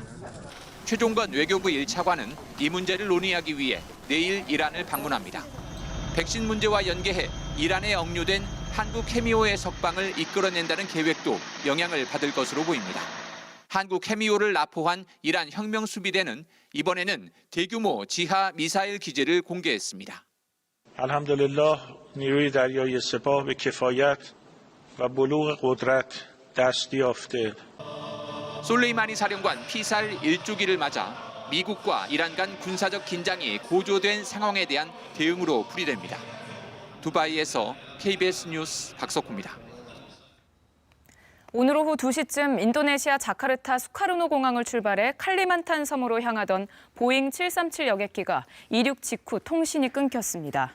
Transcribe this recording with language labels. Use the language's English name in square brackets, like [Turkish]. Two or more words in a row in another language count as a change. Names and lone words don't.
[Korean] 최종건 외교부 1차관은 이 문제를 논의하기 위해 내일 이란을 방문합니다. 백신 문제와 연계해 이란에 억류된 한국 케미오의 석방을 이끌어낸다는 계획도 영향을 받을 것으로 보입니다. 한국 케미오를 납포한 이란 혁명수비대는 이번에는 대규모 지하 미사일 기지를 공개했습니다. [Persian] الحمدلله نیروی دریایی سپاه به کفایت و بلوغ قدرت دست یافته. [Korean] 솔레이마니 사령관 피살 1주기를 맞아 미국과 이란 간 군사적 긴장이 고조된 상황에 대한 대응으로 풀이됩니다. 두바이에서 KBS 뉴스 박석호입니다. 오늘 오후 2시쯤 인도네시아 자카르타 수카르노 공항을 출발해 칼리만탄 섬으로 향하던 보잉 737 여객기가 이륙 직후 통신이 끊겼습니다.